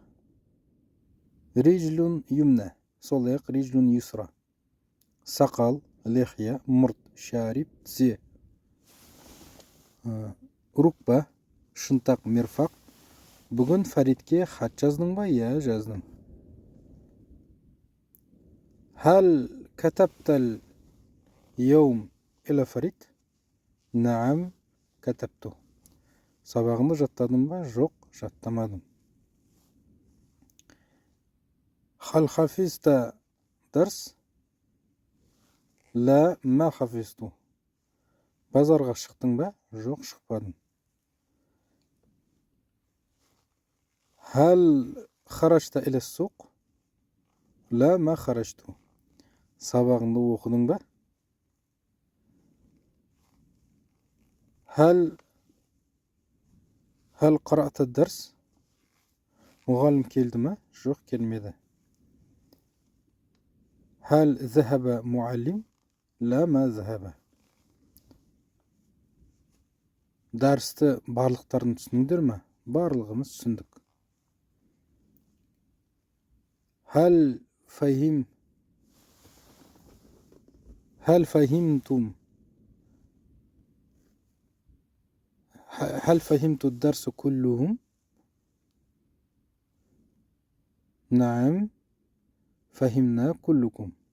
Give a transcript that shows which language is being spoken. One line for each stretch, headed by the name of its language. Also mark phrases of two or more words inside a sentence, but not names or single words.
Arabic: رجل يمنى
Kazakh: сол аяқ,
Arabic: رجل يسرى
Kazakh: сақал, лихия, мұрт, шариб, тізе, рукба шынтақ, мирфақ. Бүгін Фаридке хат жаздың ба? Жаздым.
Arabic: هل كتبت اليوم إلى فريد? نعم كتبت.
Kazakh: Сабағымды жаттадың ба? Жоқ, жаттамадым.
Arabic: هل حفظت الدرس? لا ما حفظت.
Kazakh: Базарға шықтың ба? Жоқ, шықпадым.
Arabic: هل خرجت إلى السوق? لا ما خرجت.
Kazakh: Сабағыңды оқыдың ба?
Arabic: هل قرأت الدرس?
Kazakh: Мұғалім келді ма? Жоқ, келмеді.
Arabic: هل ذهب المعلم? لا ما ذهب.
Kazakh: Дарсты барлықтарын түсіндіңдер ма? Барлығымыз түсіндік.
Arabic: هل فهمتم هل فهمت الدرس كله؟ نعم فهمنا كلكم.